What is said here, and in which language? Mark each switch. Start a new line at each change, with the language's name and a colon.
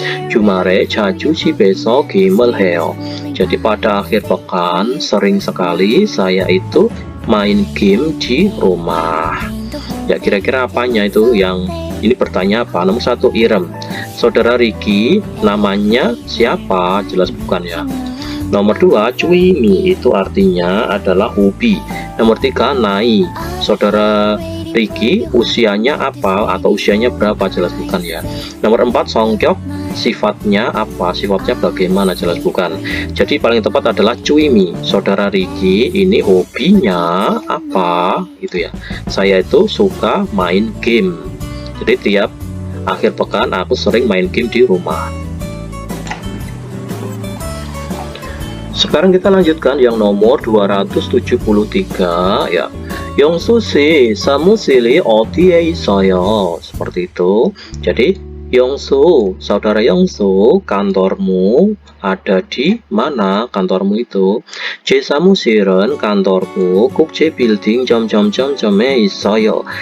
Korean: 주말에 자주 집에서 게임을 해요.
Indonesian: Jadi pada akhir pekan sering sekali saya itu main game di rumah. Ya, kira-kira apanya itu yang ini pertanyaan apa? Nomor 1 Irem. Saudara Ricky namanya siapa? Jelas bukan ya. Nomor 2 cuimi, itu artinya adalah hobi. Nomor 3 nai. Saudara Ricky usianya apa atau usianya berapa? Jelas bukan ya. Nomor 4 songkyok, sifatnya apa? Sifatnya bagaimana? Jelas bukan. Jadi paling tepat adalah cuimi. Saudara Ricky ini hobinya apa? Itu ya. Saya itu suka main game. Jadi tiap akhir pekan aku sering main game di rumah. Sekarang kita lanjutkan yang nomor 273 ya.
Korean: Yongsu 씨, 사무실이 어디에 있어요?
Indonesian: Seperti itu. Jadi Yongsu, saudara Yongsu, kantormu ada di mana? Kantormu itu
Korean: 제 사무실은 kantorku 국제 빌딩 점점점점에 있어요.